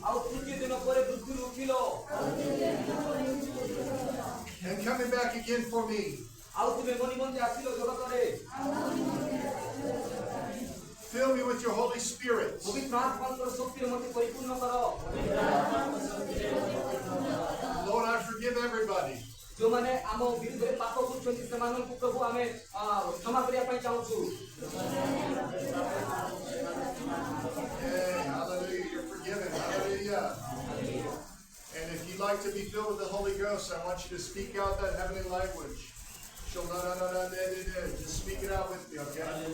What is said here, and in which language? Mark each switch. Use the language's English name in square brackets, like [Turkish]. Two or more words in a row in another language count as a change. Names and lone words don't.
[English] And coming back again for me. Fill me with your Holy Spirit. Lord, I forgive everybody. [Odia] ଯୋଉମାନେ ଆମ ବିରୁଦ୍ଧରେ ପାପ କରୁଛନ୍ତି ସେମାନଙ୍କୁ ପ୍ରଭୁ ଆମେ କ୍ଷମା କରିବା ପାଇଁ ଚାହୁଁଛୁ। [English] Hallelujah, you're forgiven. Hallelujah. And if you'd like to be filled with the Holy Ghost, I want you to speak out that heavenly language. Just speak it out with me, okay?